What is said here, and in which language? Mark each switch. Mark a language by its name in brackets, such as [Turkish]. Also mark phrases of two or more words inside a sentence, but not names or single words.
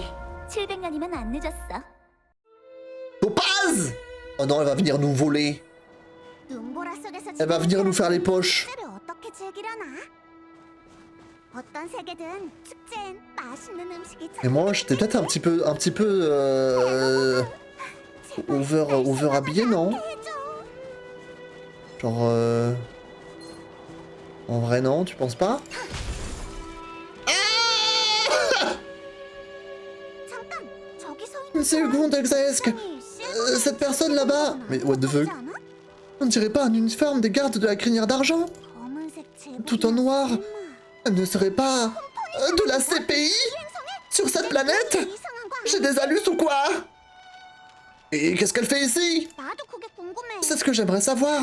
[Korean] 700년이면 안 늦었어. [French] Topaz! Oh non, elle va venir nous voler. Elle va venir nous faire les poches. Et moi, j'étais peut-être un petit peu over habillé, non? Genre en vrai, non, tu penses pas? Une seconde, Xaesk. Cette personne là-bas... Mais [English] what the fuck? [French] On ne dirait pas un uniforme des gardes de la crinière d'argent? Tout en noir. Elle ne serait pas de la CPI sur cette planète? J'ai des halus ou quoi? Et qu'est-ce qu'elle fait ici? C'est ce que j'aimerais savoir.